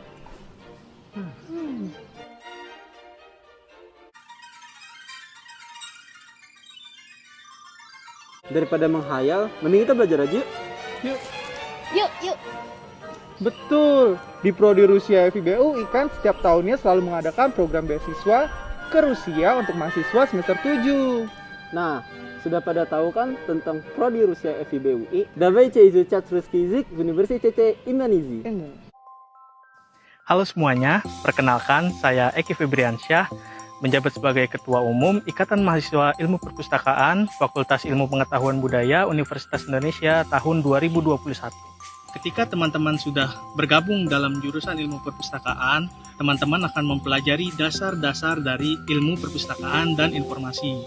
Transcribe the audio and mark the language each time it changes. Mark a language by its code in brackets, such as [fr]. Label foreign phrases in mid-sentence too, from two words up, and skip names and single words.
[id] Daripada menghayal, mending kita belajar aja. Yuk. Betul, di Prodi Rusia FIB UI kan setiap tahunnya selalu mengadakan program beasiswa ke Rusia untuk mahasiswa semester 7. Nah, sudah pada tahu kan tentang Prodi Rusia FIB UI? [ru] Давайте изучать русский язык в Университете Indonesia. [id] Halo semuanya, perkenalkan saya Eki Febriansyah, menjabat sebagai Ketua Umum Ikatan Mahasiswa Ilmu Perpustakaan Fakultas Ilmu Pengetahuan Budaya Universitas Indonesia tahun 2021. Ketika teman-teman sudah bergabung dalam jurusan ilmu perpustakaan, teman-teman akan mempelajari dasar-dasar dari ilmu perpustakaan dan informasi.